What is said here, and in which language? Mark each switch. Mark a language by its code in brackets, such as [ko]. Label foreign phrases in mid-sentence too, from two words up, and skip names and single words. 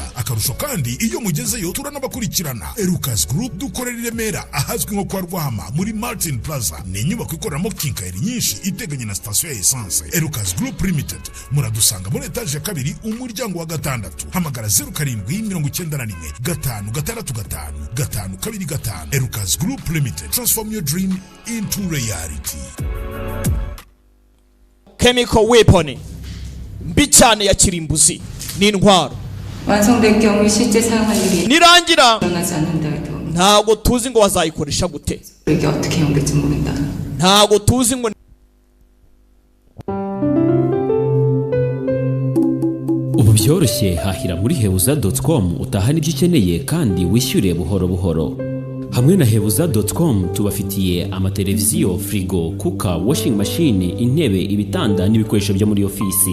[rw] Akarusho kandi iyo mugezeyo turanabakurikirana. Erukas Group dukorera Remera ahazwi nko kwa Rwahama muri Martin Plaza. Ni inyubako ikoreramo kinkayeri nyinshi iteganye na station ya essence. Erukas Group Limited muradusanga muri etage ya 2 umuryango wa 6. Hamagara 0791 565 525. [en] Erukas Group Limited, transform your dream into reality. Chemical weapon [rw] mbi cyane ya kirimbuzi ni intwaro [ko] 완성된 경우 실제 사용할 일이 [rw] nirangira [ko] 일어나지 않는다 해도 [rw] ntago tuzi ngo bazayikoresha gute. [ko] 이게 어떻게 연결될지 모른다. [rw] ntago tuzi ngo ubu byoroshye. Hahira muri hebuza.com utahana ibyo ukeneye kandi wishyure buhoro buhoro. Hamwe na hebuza.com tubafitiye amateleviziyo, frigo, kuka, [en] washing machine, [rw] intebe, ibitanda n'ibikoresho byo muri ofisi.